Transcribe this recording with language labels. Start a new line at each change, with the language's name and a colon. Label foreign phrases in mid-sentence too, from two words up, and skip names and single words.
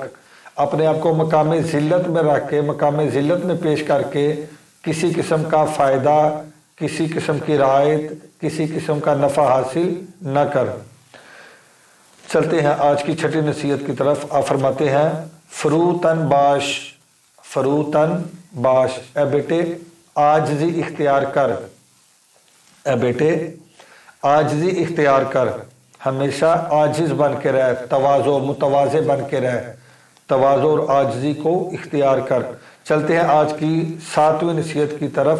Urdu: اپنے آپ کو مقام ذلت میں رکھ کے، مقام ذلت میں پیش کر کے کسی قسم کا فائدہ، کسی قسم کی رعایت، کسی قسم کا نفع حاصل نہ کر۔ چلتے ہیں آج کی چھٹی نصیحت کی طرف۔ آپ فرماتے ہیں
Persian: فروتن باش، فروتن باش،
Urdu: اے بیٹے عاجزی اختیار کر، اے بیٹے عاجزی اختیار کر، ہمیشہ عاجز بن کے رہ، تواضع متواضع بن کے رہ، تواضع اور عاجزی کو اختیار کر۔ چلتے ہیں آج کی 7ویں نصیحت کی طرف۔